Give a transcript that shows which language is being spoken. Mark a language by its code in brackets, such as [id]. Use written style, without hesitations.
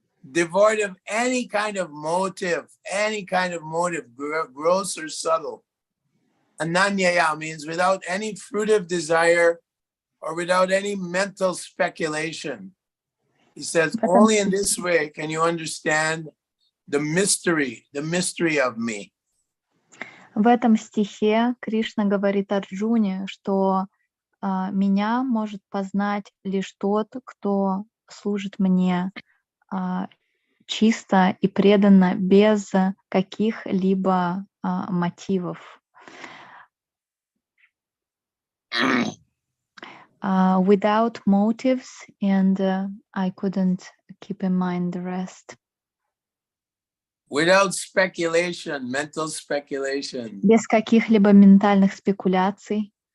[en] Devoid of any kind of motive, gross or subtle. Ananyaya means without any fruitive desire or without any mental speculation. He says, only in this way can you understand the mystery of me. [ru] В этом стихе Кришна говорит Арджуне, что меня может познать лишь тот, кто служит мне чисто и преданно, без каких-либо мотивов. [en] Without motives, and I couldn't keep in mind the rest. Without speculation, mental speculation. [ru] Без каких-либо ментальных спекуляций.